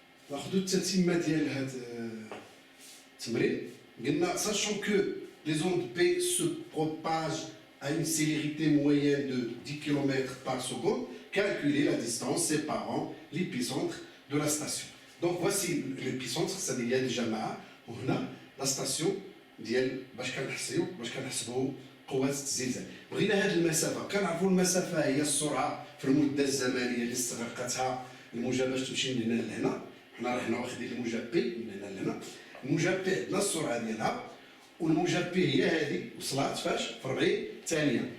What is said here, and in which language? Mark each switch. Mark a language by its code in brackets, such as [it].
[ar] ناخذوا التتمه ديال هذا التمرين. [fr] قلنا sachant que les ondes P se propagent à une célérité moyenne de 10 km par seconde, calculez la distance séparant l'épicentre de la station. Donc voici l'épicentre, c'est-à-dire déjà [ar] معاه وهنا [fr] la station [ar] ديال باش كنحسبوا قوة الزلزال. بغينا هذه المسافة، كنعرفوا المسافة هي السرعة في المدة الزمنية اللي استغرقتها الموجة باش تمشي من هنا لهنا. حنا راه واخدين الموجة بي من هنا لهنا. الموجة بي عندنا السرعة ديالها، والموجة بي هي هذه وصلت فاش في 40 ثانية.